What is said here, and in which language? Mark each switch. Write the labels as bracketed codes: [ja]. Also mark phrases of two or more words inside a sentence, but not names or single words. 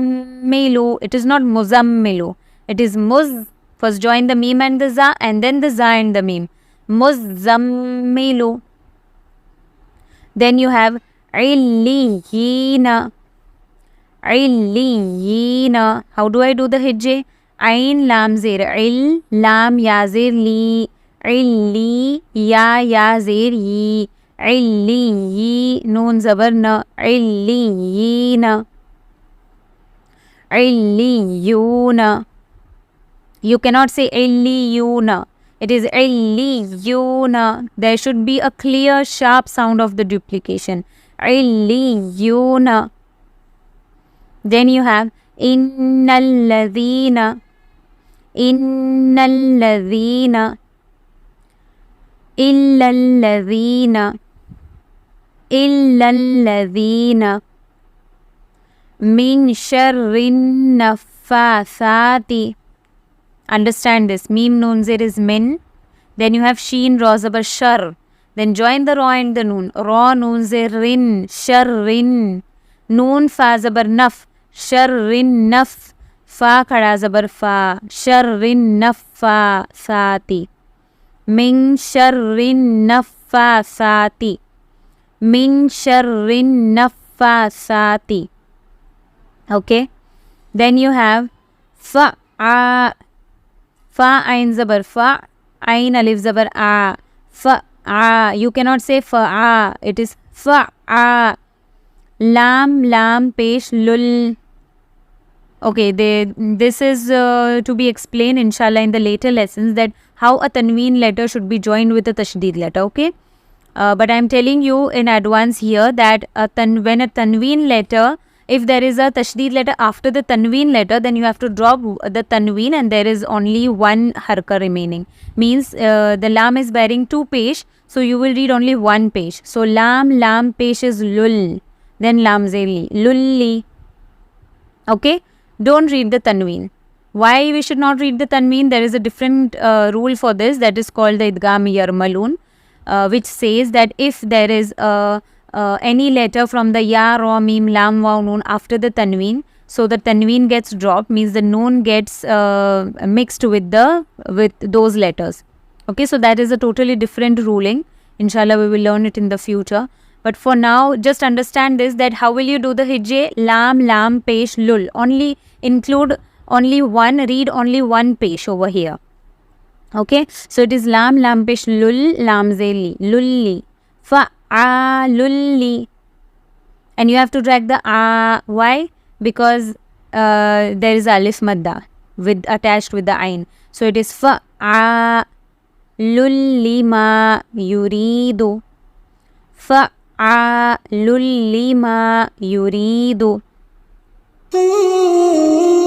[en] It is not muzammilu. It is muz. First join the meme and the za and then the za and the meme. Muzzammilu. Then you have illiyina. Illiyina. How do I do the hijjah? Ain lam zir il, lam ya zir li, illi ya zir yi, illiyi, noon zabar na, illiyina, illiyuna. You cannot say illiyuna. It is illiyuna. There should be a clear, sharp sound of the duplication. Illiyuna. Then you have [ar] إن الذين، إن الذين، إلا الذين، إلا الذين، من شر النفاثات. [en] Understand this. Mim noon zir is min. Then you have sheen ra zabar shar. Then join the ra and the noon. Ra noon zir rin, sharrin. Noon fa zabar naf, sharrin naf. Fa khada zabar fa, sharrin naffathati. [ar] من شر النفاثات، من شر النفاثات. [en] Okay. Then you have fa'a, fa ain zabar fa, ain alif zabar a, fa'a. You cannot say fa'a. It is fa'a. Lam lam pesh lul. Okay, this is to be explained inshallah in the later lessons, that how a tanween letter should be joined with a tashdeed letter. Okay, but I am telling you in advance here that when a tanween letter, if there is a tashdeed letter after the tanween letter, then you have to drop the tanween and there is only one harka remaining. Means the lam is bearing two pesh, so you will read only one pesh. So lam pesh is lul, then lam zeli, lulli. Okay, don't read the tanween. Why we should not read the tanween? There is a different rule for this, that is called the [ar] إدغام يرملون, [en] which says that if there is any letter from the ya, ra, mim, lam, waw, noon after the tanween, so the tanween gets dropped, means the noon gets mixed with those letters. Okay, so that is a totally different ruling. Inshallah, we will learn it in the future. But for now, just understand this, that how will you do the hijjah? Lam, pesh, lul. Only include only one, read only one pesh over here. Okay, so it is lam, pesh, lul, lam, zeli, lulli, fa'alulli. And you have to drag the a. Why? Because there is [ar] ألف مدة [en] attached with the ain. So it is [ar] فعال لما يريد. فعال لما يريد.